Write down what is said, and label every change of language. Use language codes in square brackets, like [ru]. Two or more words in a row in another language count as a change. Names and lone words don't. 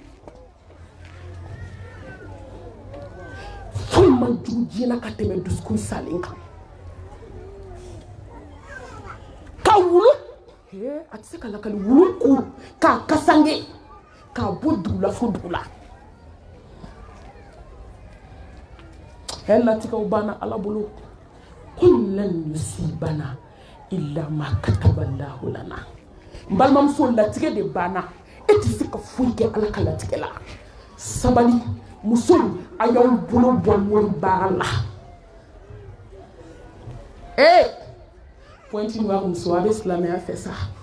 [bm] Foyi man jugu diɲɛ ka tɛmɛ dusukun salen kan. Ka wulu, a tɛ se ka lakali wulu ku, k'a kasange, k'a bɔ dugu la fo dugu la. Latigɛw banna Ala bolo. [ar] قل لن يصيبنا إلا ما كتب الله لنا. [bm] N balimamuso, latigɛ de banna. E tɛ se ka foyi kɛ Ala ka latigɛ la. Sabali, musow, a y'aw bolo bɔ mɔri baara la. Pointe noire muso, a bɛ silamɛya fɛ sa.